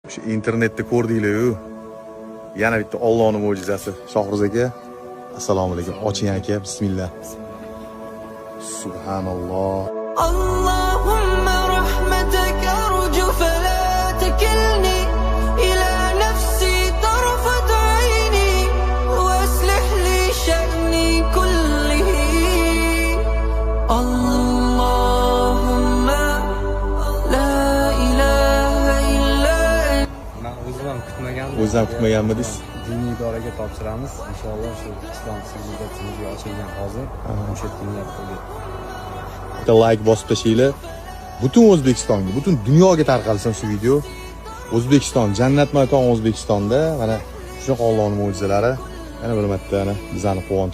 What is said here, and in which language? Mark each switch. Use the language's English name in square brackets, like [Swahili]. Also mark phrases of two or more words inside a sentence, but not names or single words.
[Uzbek] Shu internetda ko'rdinglar-ku. Yana bitta Allohning mo'jizasi. Shohruz aka, [Arabic] السلام عليكم. [Uzbek] Oching aka, bismillah. Subhanalloh. [Arabic] اللهم رحمتك أرجو فلا تكلني إلى نفسي طرفة عيني وأصلح لي شأني كله اللهم لا إله إلا أنت. [Uzbek] O'zim kutmaganmidingiz? Diniy idoraga topshiramiz. Inshaalloh shu islom sivilizatsiyasiga ochilgan hozir o'sha kunlar qo'lga. Bitta like bosib tashinglar. Butun O'zbekistonga, butun dunyoga tarqalsin shu video. O'zbekiston, jannat makon O'zbekistonda mana shunaqa Allohning mo'jizalari yana bir marta bizani quvontiryapti.